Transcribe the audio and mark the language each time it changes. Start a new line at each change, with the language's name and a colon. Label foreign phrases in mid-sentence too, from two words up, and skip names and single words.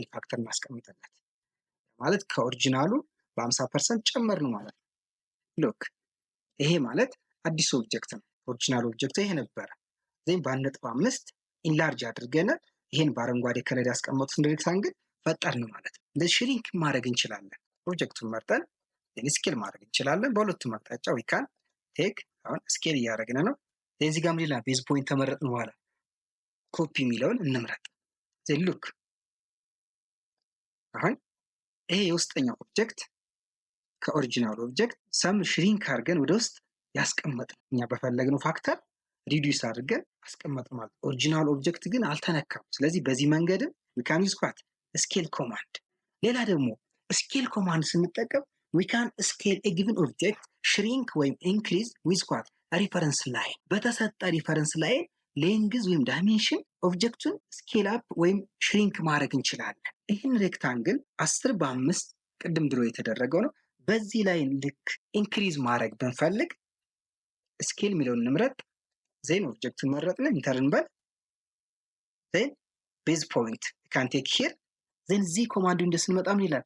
Amharic: ፋክተር ማስቀምጥለት ማለት ከኦሪጂናሉ በ50% ጨመር ነው ማለት ነው። ሉክ ይሄ ማለት አዲስ ኦብጀክት ነው።
English: original object
Amharic: ይሄ ነበረ። ዜን በ1.5 ኢንላርጅ አድርገን ይሄን በአረንጓዴ ከለር ያስቀመጡት ሬክታንግል ፈጠርን ማለት ነው። እንደዚህ ሽሪንክ ማድረግ እንችላለን። ኦብጀክቱን መርጠን ስኬል ማድረግ እንችላለን። በሁለቱም አቅጣጫ
English: we can take
Amharic: አሁን ስኬል እያደረግን ነው። እዚህ ጋር ሌላ
English: base point
Amharic: ተመረጥን በኋላ ኮፒ የሚለውን እንምረጥ።
English: then look
Amharic: አሁን ይሄ የውስጠኛው ኦብጀክት ከኦሪጂናል ኦብጀክት ሰም ሽሪንክ አድርገን ወደ ውስጥ ያስቀመጥን እኛ በፈለግነው ፋክተር ሪዲዩስ አድርገን አስቀመጥን ማለት።
English: original object
Amharic: ግን አልተነካም። ስለዚህ በዚህ መንገድም
English: we can use scale command።
Amharic: ሌላ ደግሞ
English: scale command
Amharic: ስንጠቀም
English: we can scale a given object shrink
Amharic: ወይም
English: increase with reference line።
Amharic: በተሰጠ
English: reference line
Amharic: ሌንግዝ ወይም ዳይሜንሽን ኦብጀክቱን
English: scale up
Amharic: ወይም ሽሪንክ ማድረግ እንችላለን። ይህን ሬክታንግል 10 በ5 ቅድም ድሮ የተደረገው ነው። በዚህ ላይ ልክ ኢንክሪዝ ማድረግ ብንፈልግ ስኬል የሚለውን እንምረጥ። ዜን ኦብጀክቱን መረጥን፣ ኢንተር እንበል። ዜን
English: base point can take here።
Amharic: ዜን እዚህ ኮማንዱ እንደስንመጣ ምን ይላል?